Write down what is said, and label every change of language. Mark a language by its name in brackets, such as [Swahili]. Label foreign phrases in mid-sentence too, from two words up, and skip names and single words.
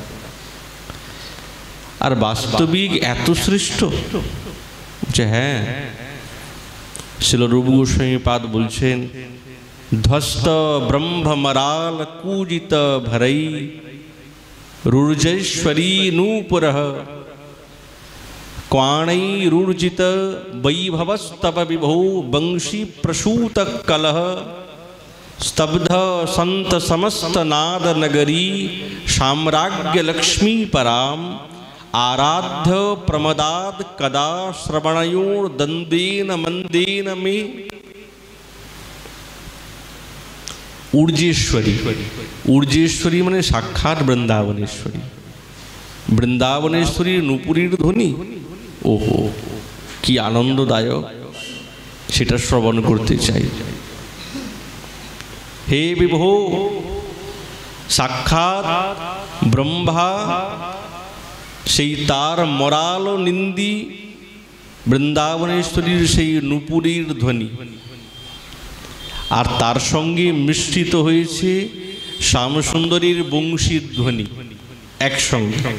[Bangla] আর বাস্তবিক এত শ্রেষ্ঠ যে, হ্যাঁ, শিল রূপ গোস্বামী পাদ বলছেন, [Sanskrit] ধ্বস্ত ব্রহ্মমরাল কূজিত ভরৈ রূর্জেশ্বরী নূপুর क्वाणैरूर्जित वैभवस्तव विभो वंशी प्रसूत कलह स्तब्ध संत समस्त नाद नगरी साम्राज्य लक्ष्मी पराम आराध्य प्रमदाद कदा श्रवणयोर दंदेन मंदेन में। [Bangla] ঊর্জেশ্বরী, ঊর্জেশ্বরী মানে সাক্ষাৎ বৃন্দাবনেশ্বরী। বৃন্দাবনেশ্বরীর নুপুরীর ধ্বনি, ওহো কি আনন্দদায়ক, সেটা শ্রবণ করতে চাই। হে বিভো, সাক্ষাৎ ব্রহ্মা সেই তার মরাল নিন্দি বৃন্দাবনেশ্বরীর সেই নুপুরীর ধ্বনি, আর তার সঙ্গে মিশ্রিত হয়েছে শ্যামসুন্দরীর বংশীর ধ্বনি একসঙ্গে।